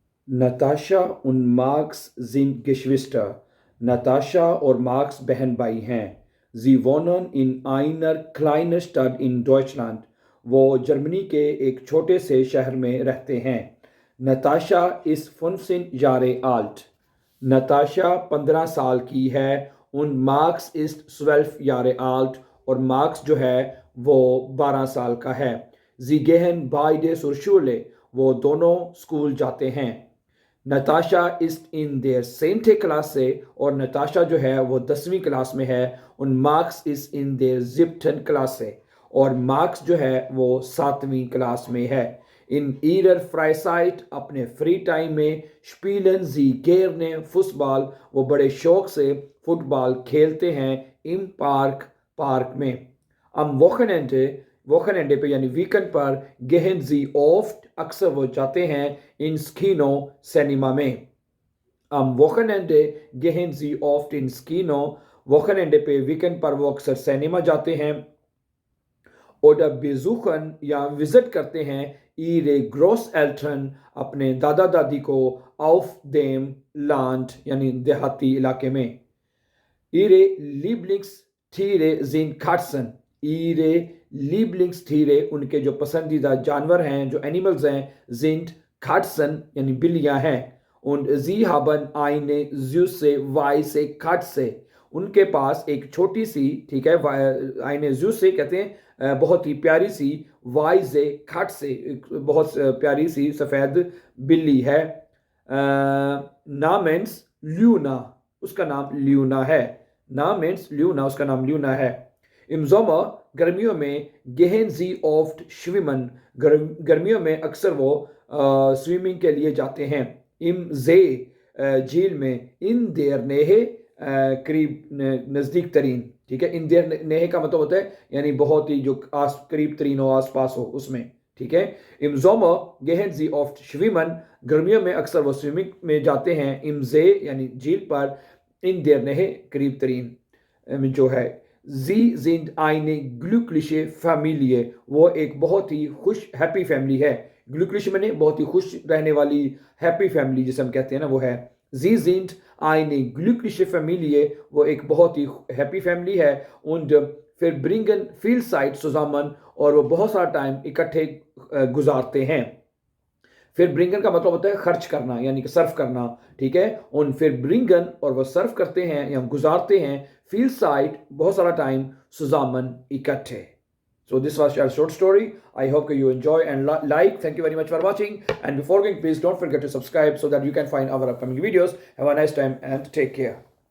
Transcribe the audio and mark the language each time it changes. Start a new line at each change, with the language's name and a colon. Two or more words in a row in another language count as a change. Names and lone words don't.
German: نتاشا und Max sind Geschwister.
Urdu: Natascha اور مارکس بہن بھائی ہیں.
German: Sie wohnen in einer kleinen Stadt in Deutschland.
Urdu: وہ جرمنی کے ایک چھوٹے سے شہر میں رہتے ہیں.
German: نتاشا ist 15 Jahre alt.
Urdu: نتاشا 15 سال کی ہے.
German: und Max ist 12 Jahre alt.
Urdu: اور مارکس جو ہے وہ 12 سال کا ہے.
German: Sie gehen beide zur Schule.
Urdu: وہ دونوں اسکول جاتے ہیں. نتاشا
German: ist in der 10.
Urdu: Klasse اور نتاشا جو ہے وہ 10ویں کلاس میں ہے.
German: und Max ist in der 7. Klasse
Urdu: اور مارکس جو ہے وہ 7ویں کلاس میں ہے.
German: in ihrer Freizeit
Urdu: اپنے
English: free time
Urdu: میں
German: spielen sie gerne Fußball
Urdu: وہ بڑے شوق سے فٹ بال کھیلتے ہیں. im پارک میں.
German: am Wochenende
Urdu: پہ یعنی ویکنڈ پر
German: gehen sie oft
Urdu: اکثر وہ جاتے ہیں
German: ins Kino
Urdu: سینما میں.
German: am Wochenende gehen sie oft ins Kino
Urdu: Wochenende پہ ویکنڈ پر وہ اکثر سینما جاتے ہیں.
German: oder besuchen
Urdu: یا وزٹ کرتے ہیں
German: ihre Großeltern
Urdu: اپنے دادا دادی کو
German: auf dem Land
Urdu: یعنی دیہاتی علاقے میں.
German: ihre Lieblingstiere sind Katzen. ihre Lieblingstiere
Urdu: ان کے جو پسندیدہ جانور ہیں جو اینیملز ہیں
German: sind Katzen
Urdu: یعنی بلیاں ہیں.
German: und sie haben eine süße weiße Katze
Urdu: ان کے پاس ایک چھوٹی سی ٹھیک ہے
German: eine süße
Urdu: کہتے ہیں بہت ہی پیاری سی
German: weiße Katze
Urdu: بہت پیاری سی سفید بلی ہے.
German: namens Luna
Urdu: اس کا نام لیونا ہے.
German: namens Luna
Urdu: اس کا نام لیونا ہے.
German: im Sommer
Urdu: گرمیوں میں
German: gehen sie oft schwimmen
Urdu: گرمیوں میں اکثر وہ سوئمنگ کے لیے جاتے ہیں.
German: im See
Urdu: جھیل میں.
German: in der Nähe
Urdu: قریب نزدیک ترین ٹھیک ہے.
German: in der Nähe
Urdu: کا مطلب ہوتا ہے یعنی بہت ہی جو قریب ترین ہو آس پاس ہو اس میں ٹھیک ہے.
German: im Sommer gehen sie oft schwimmen
Urdu: گرمیوں میں اکثر وہ سوئمنگ میں جاتے ہیں.
German: im See
Urdu: یعنی جھیل پر.
German: in der Nähe
Urdu: قریب ترین جو ہے.
German: Sie sind eine glückliche Familie
Urdu: وہ ایک بہت ہی خوش
English: happy family
Urdu: ہے. glückliche میں نے بہت ہی خوش رہنے والی
English: happy family
Urdu: جسے ہم کہتے ہیں نا وہ ہے.
German: Sie sind eine glückliche Familie
Urdu: وہ ایک بہت ہی
English: happy family
Urdu: ہے.
German: und verbringen viel Zeit zusammen
Urdu: اور وہ بہت سارا ٹائم اکٹھے گزارتے ہیں. verbringen کا مطلب ہوتا ہے خرچ کرنا یعنی کہ صرف کرنا ٹھیک ہے.
German: und verbringen
Urdu: اور وہ صرف کرتے ہیں یا گزارتے ہیں
German: viel Zeit
Urdu: بہت سارا ٹائم zusammen اکٹھے.
English: So this was our short story. I hope you enjoy and like. Thank you very much for watching. And before going, please don't forget to subscribe so that you can find our upcoming videos. Have a nice time and take care.